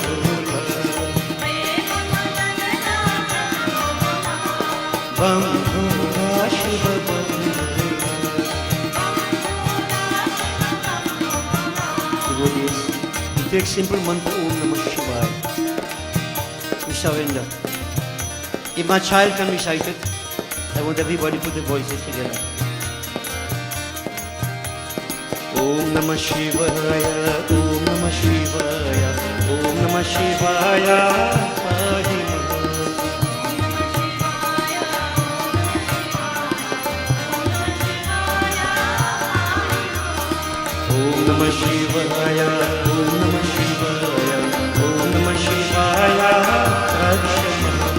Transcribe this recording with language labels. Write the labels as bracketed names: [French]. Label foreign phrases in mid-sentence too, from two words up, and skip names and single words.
[Hindi] बम भोला शिव [English] Devotees, we take simple mantra [Sanskrit] ओम् नमः शिवाय. [English] We surrender. If my child can recite it, I want everybody to put their voices together. [Sanskrit] ओम् नमः शिवाय, ओम् नमः शिवाय, ओम् नमः शिवाय, पाहि ओम् नमः शिवाय, ओम् नमः शिवाय, ओम् नमः शिवाय, रक्षमा